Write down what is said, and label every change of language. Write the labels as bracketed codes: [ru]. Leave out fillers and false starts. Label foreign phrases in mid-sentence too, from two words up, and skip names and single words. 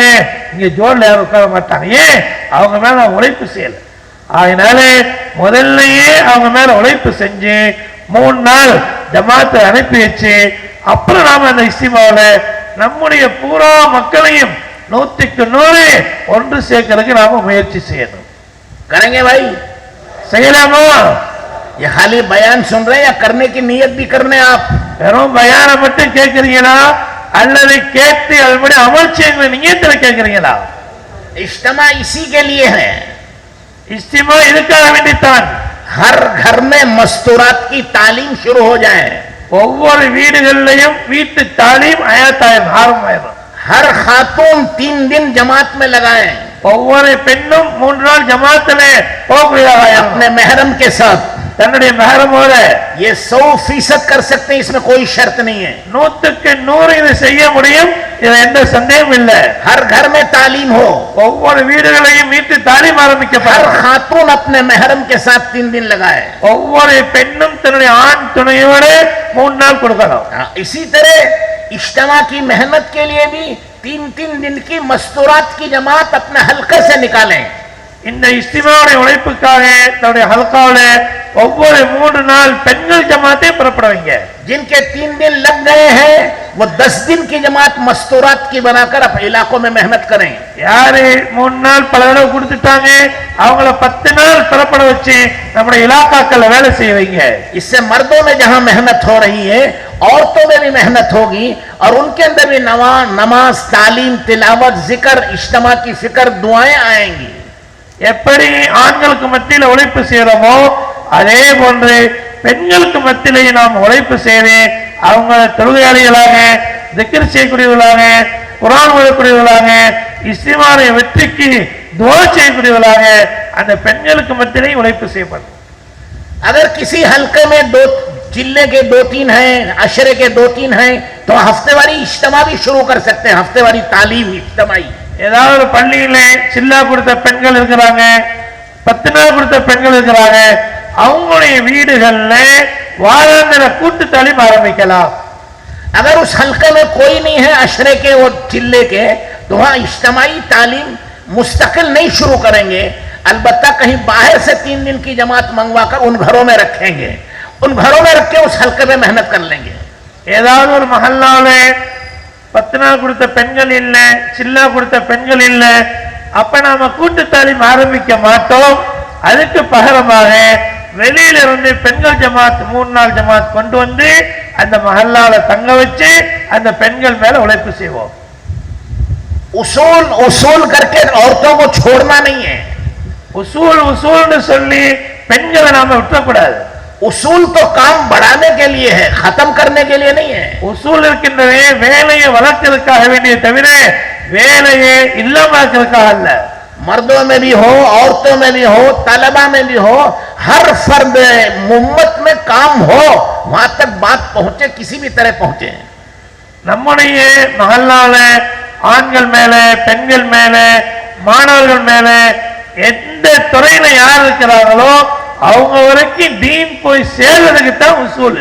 [ta] இங்க ஜோடில் யாரும் உட்கார மாட்டாங்க. ஏன்? அவங்க மேல உழைப்பு செய்யல. அதனால முதல்லயே அவங்க மேல உழைப்பு செஞ்சு 3 நாள் ஜமாத்தை அனுப்பி வச்சு அப்புறம் நாம அந்த இஸ்திமாவுல நம்முடைய பூரா மக்களையும் 100க்கு 100 ஒன்று சேர்க்கறதுக்கு நாம முயற்சி செய்யணும். [hi] करेंगे भाई? [ta] செய்யலாமா? [hi] ये खाली बयान सुन रहे हैं या करने की नियत भी करने आप? [ta] வெறும் பயானை மட்டும் கேட்கறீங்களா அல்லது கேட்டு அதுபடி அமல் செய்யுங்க நியத்துல கேட்கறீங்களா? [hi] इज्तिमा इसी के लिए है, [ta] இஸ்திமா இதுக்காக வேண்டித்தான். [hi] हर घर में मस्तूरात की तालीम शुरू हो जाए, [ta] ஒவ்வொரு வீடுகளிலையும் வீட்டு தாலீம் ஆயத்தாயிரம் ஆரம்பமாயிரும். [hi] हर खातून 3 दिन जमात में लगाए, [ta] ஒவ்வொரு பெண்ணும் 3 நாள் ஜமாத்துல போகக்கூடியதாக [hi] अपने महरम के साथ। [ta] தன்னுடைய மஹரமோட [hi] ये 100% कर सकते हैं, इसमें कोई शर्त नहीं है। [ta] 100க்கு 100 இதை செய்ய முடியும், இதுல எந்த சந்தேகமும் இல்லை. [hi] हर घर में तालीम हो, [ta] ஒவ்வொரு வீடுகளையும் வீட்டு தாலீம் हर ஆரம்பிக்கப்படும். [hi] खातून अपने महरम के साथ 3 दिन लगाए। [ta] ஒவ்வொரு பெண்ணும் தன்னுடைய ஆண் துணையோட 3 நாள் கொடுக்கணும். [hi] इसी तरह इज्तिमा की मेहनत के लिए भी 3-3 दिन की मस्तूरात की जमात अपने हल्के से निकालें। [ta] இந்த இஸ்திமாவுடைய உழைப்புக்காக தன்னுடைய ஹல்காவுல ஒவ்வொரு 3 நாள் பெண்கள் ஜமாத்தை புறப்பட வைங்க. [hi] जिनके 3 दिन लग गए हैं वो 10 दिन की जमात मस्तूरात की बनाकर अपने इलाकों में मेहनत करें। [ta] யாரு 3 நாள் பல தடவை கொடுத்துட்டாங்க அவங்கள 10 நாள் புறப்பட வச்சு நம்முடைய இலாக்காக்கள்ல வேலை செய்ய வைங்க. [hi] इससे मर्दों में जहां मेहनत हो रही है औरतों में भी मेहनत होगी और उनके अंदर भी नमाज, तालीम, तिलावत, जिक्र, इज्तिमा की फिक्र, दुआएं आएंगी। [ta] எப்படி ஆண்களுக்கு மத்தியில உழைப்பு செய்யறோமோ அதே போன்று பெண்களுக்கு மத்தியிலேயே நாம் உழைப்பு செய்து அவங்க தொழுகையாளிகளாக, திக்ர் செய்யக்கூடியவர்களாக, குர்ஆன் ஓதக்கூடியவர்களாக, இஸ்திமாவுடைய வெற்றிக்கு துஆ செய்யக்கூடியவர்களாக அந்த பெண்களுக்கு மத்தியிலே உழைப்பு செய்யப்படும். [hi] अगर किसी हल्के में 2 जिले के 2-3 हैं, अशरे के 2-3 हैं तो हफ्तेवारी इज्तिमा भी शुरू कर सकते हैं। हफ्तेवारी तालीम इज्तिमाई, [ta] ஏதாவது ஒரு பள்ளியில சில்லா கொடுத்த பெண்கள் இருக்கிறாங்க, 10 நாள் கொடுத்த பெண்கள் இருக்கிறாங்க, அவங்களுடைய வீடுகள்ல வாராந்திர கூட்டு தாலீம் ஆரம்பிக்கலாம். [hi] अगर उस हल्के में कोई नहीं है अशरे के और जिले के तो वहां इज्तिमाई तालीम मुस्तकिल नहीं शुरू करेंगे। अलबत्ता कहीं बाहर से 3 दिन की जमात मंगवाकर उन घरों में रखेंगे, उन घरों में रख के उस हल्के में मेहनत कर लेंगे। [ta] ஏதாவது ஒரு மஹல்லால 10 நாள் கொடுத்த பெண்கள் இல்ல, சில்லா கொடுத்த பெண்கள் இல்ல, அப்ப நாம கூட்டு தாலீம் ஆரம்பிக்க மாட்டோம். அதுக்கு பகரமாக வெளியில இருந்து பெண்கள் ஜமாத் 3 நாள் ஜமாத் கொண்டு வந்து அந்த மஹல்லால தங்க வச்சு அந்த பெண்கள் மேல உழைப்பு செய்வோம். [hi] उसूल उसूल करके औरतों को छोड़ना नहीं है. [ta] உசூல் உசூல்னு சொல்லி பெண்களை நாம விட்டுறக்கூடாது. [hi] उसूल तो काम बढ़ाने के लिए है, खत्म करने के लिए नहीं है. [ta] உசூல் இருக்கின்றதே வேலையை வளர்க்கிறதுக்காக வேண்டிய தவிர வேலையை இல்லாமக்கிறதுக்காக அல்ல. [hi] मर्दों में भी हो, औरतों में भी हो, तलबा में भी हो, हर फर्द उम्मत में काम हो, वहां तक बात पहुंचे, किसी भी तरह पहुंचे. [ta] நம்முடைய மஹல்லால ஆண்கள் மேல பெண்கள் மேல மாணவர்கள் மேல எந்த துறையில யார் இருக்கிறாங்களோ அவங்க வரைக்கும் தீன் போய் சேர்றதுக்கு தான் உசூல்.